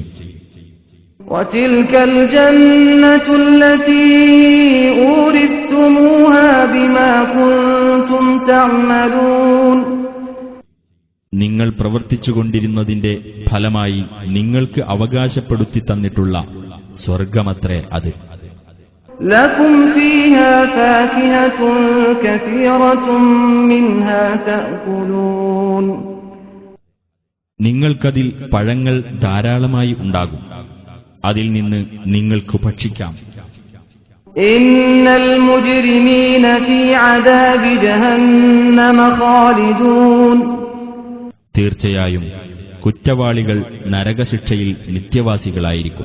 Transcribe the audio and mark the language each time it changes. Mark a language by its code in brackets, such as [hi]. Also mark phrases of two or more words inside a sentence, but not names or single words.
[ar] وَتِلْكَ الْجَنَّةُ الَّتِي أُورِثْتُمُوهَا بِمَا كُنتُمْ تَعْمَلُونَ. [ml] നിങ്ങൾ പ്രവർത്തിച്ചുകൊണ്ടിരുന്നതിന്റെ ഫലമായി നിങ്ങൾക്ക് അവകാശപ്പെടുത്തി തന്നിട്ടുള്ള സ്വർഗമത്രേ അത്. [ar] لَكُمْ فِيهَا فَاكِهَةٌ كَثِيرَةٌ مِنْهَا تَأْكُلُونَ. [ml] നിങ്ങൾക്കതിൽ പഴങ്ങൾ ധാരാളമായി ഉണ്ടാകും, അതിൽ നിന്ന് നിങ്ങൾക്ക് ഭക്ഷിക്കാം. [ar] إن المجرمين في عذاب جهنم خالدون. [ml] തീർച്ചയായും കുറ്റവാളികൾ നരകശിക്ഷയിൽ നിത്യവാസികളായിരിക്കും.